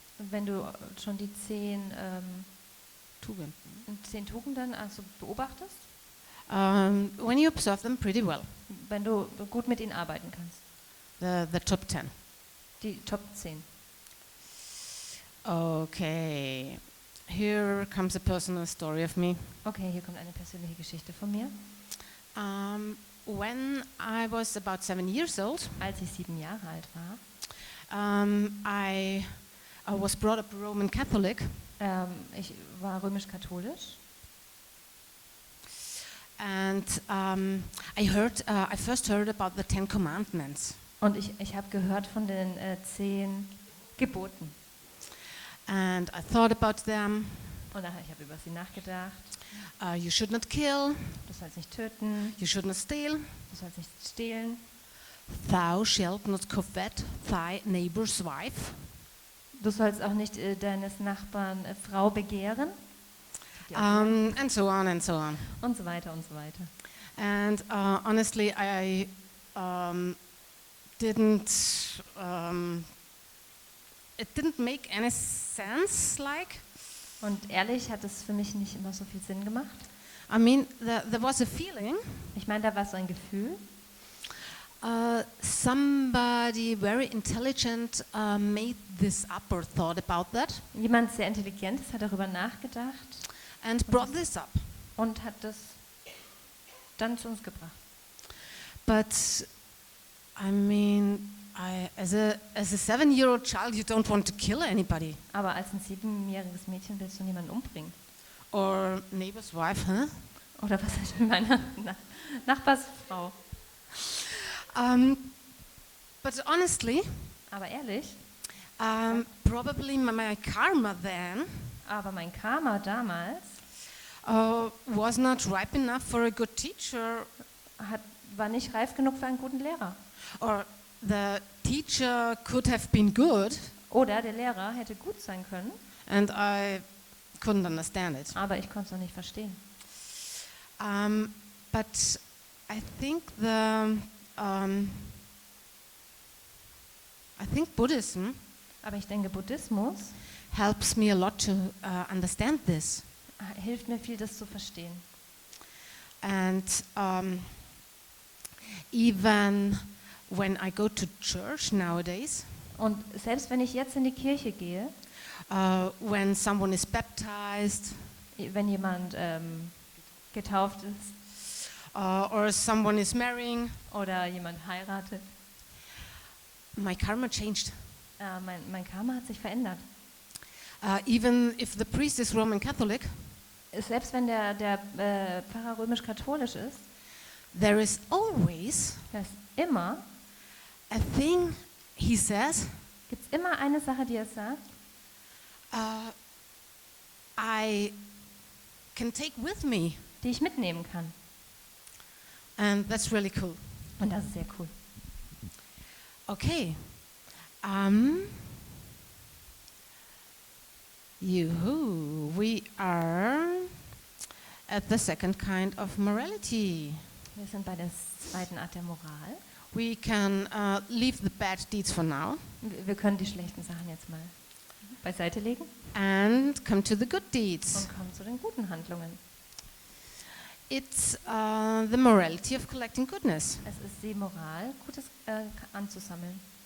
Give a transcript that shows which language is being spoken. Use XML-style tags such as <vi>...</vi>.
<de>wenn du schon die 10 Tugenden also beobachtest,</de> <en>when you observe them pretty well,</en> <de>wenn du gut mit ihnen arbeiten kannst.</de> <en>the top 10.</en> <de>Die Top 10.</de> <en>Okay, here comes a personal story of me.</en> <de>Okay, hier kommt eine persönliche Geschichte von mir.</de> <en>When I was about 7 years old,</en> <de>Als ich 7 Jahre alt war,</de> <en>I was brought up Roman Catholic,</en> <de>ich war römisch-katholisch</de> <en>and I first heard about the 10 Commandments.</en> <de>und ich habe gehört von den 10 Geboten.</de> <en>And I thought about them.</en> <de>Und ich habe über sie nachgedacht.</de> <en>You should not kill,</en> <de>Du sollst nicht töten,</de> <en>you should not steal,</en> <de>du sollst nicht stehlen,</de> <en>thou shalt not covet thy neighbor's wife,</en> <de>du sollst auch nicht deines Nachbarn Frau begehren.</de> <en>and so on and so on.</en> <de>Und so weiter und so weiter.</de> <en>And honestly, I didn't. It didn't make any sense. Like,</en> <de>Und ehrlich hat es für mich nicht immer so viel Sinn gemacht.</de> <en>I mean, there was a feeling.</en> <de>Ich meine, da war so ein Gefühl,</de> <en>Somebody very intelligent made this up or thought about that</en> <de>jemand sehr Intelligentes hat darüber nachgedacht</de> <en>and brought this up.</en> <de>und hat das dann zu uns gebracht.</de> <en>But I mean, as a 7-year-old child, you don't want to kill anybody</en> <de>Aber als ein 7-jähriges Mädchen willst du niemanden umbringen.</de> <en>or neighbor's wife, huh?</en> <de>Oder was ist mit meiner Nachbarsfrau?</de> <en>But honestly,</en> <de>Aber ehrlich,</de> <en>probably my karma then</en> <de>aber mein Karma damals</de> <en>was not ripe enough for a good teacher,</en> <de>war nicht reif genug für einen guten Lehrer.</de> <en>or the teacher could have been good</en> <de>Oder der Lehrer hätte gut sein können,</de> <en>and I couldn't understand it.</en> <de>aber ich konnte es noch nicht verstehen.</de> <en>But I think Buddhism</en> <de>Aber ich denke, Buddhismus</de> <en>helps me a lot to understand this.</en> <de>hilft mir viel, das zu verstehen.</de> <en>And even when I go to church nowadays,</en> <de>Und selbst wenn ich jetzt in die Kirche gehe,</de> <en>when someone is baptized,</en> <de>wenn jemand getauft ist</de> <en>or someone is marrying,</en> <de>oder jemand heiratet,</de> <en>my karma changed.</en> <de>mein Karma hat sich verändert.</de> <en>Even if the priest is Roman Catholic,</en> <de>Selbst wenn der Pfarrer römisch-katholisch ist,</de> <en>there is always</en> <de>da ist immer,</de> <en>a thing he says,</en> <de>gibt es immer eine Sache, die er sagt,</de> <en>I can take with me.</en> <de>die ich mitnehmen kann.</de> <en>And that's really cool.</en> <de>Und das ist sehr cool.</de> <en>Okay. We are at the second kind of morality.</en> <de>Wir sind bei der zweiten Art der Moral.</de> <en>We can leave the bad deeds for now</en> <de>Wir können die schlechten Sachen jetzt mal beiseite legen</de> <en>and come to the good deeds.</en> <de>und kommen zu den guten Handlungen.</de> <en>It's the morality of collecting goodness.</en> <de>Es ist die Moral, Gutes anzusammeln.</de>